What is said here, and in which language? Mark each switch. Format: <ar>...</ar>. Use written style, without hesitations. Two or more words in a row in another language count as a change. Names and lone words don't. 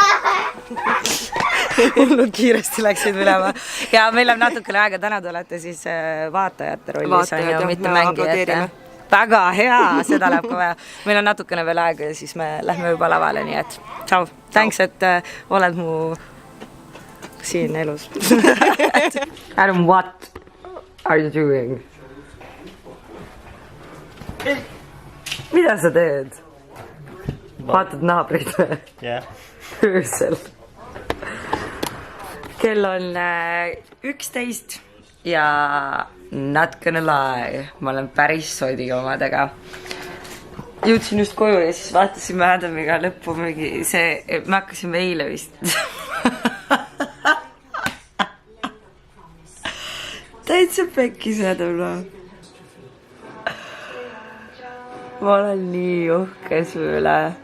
<et>Hullud kiiresti läksid minema. Ja meil on natukene aega, täna te olete siis vaatajate rollis, on ju, mitte mängijate. Väga hea, seda läheb ka vaja. Meil on natukene veel aega ja siis me lähme juba lavale, nii et tšau. Thanks, et oled mu siin elus.</et> <en>Adam, what are you doing?</en> <et>Mida sa teed? Vaatad naabrid või? Jah. Öösel. Kell on 11 ja</et> <en>not gonna lie,</en> <et>ma olen päris sodi omadega. Jõudsin just koju ja siis vaatasime Adamiga lõppu mingi see, me hakkasime eile vist. Täitsa pekkis Adam, no. Ma olen nii uhke su üle.</et>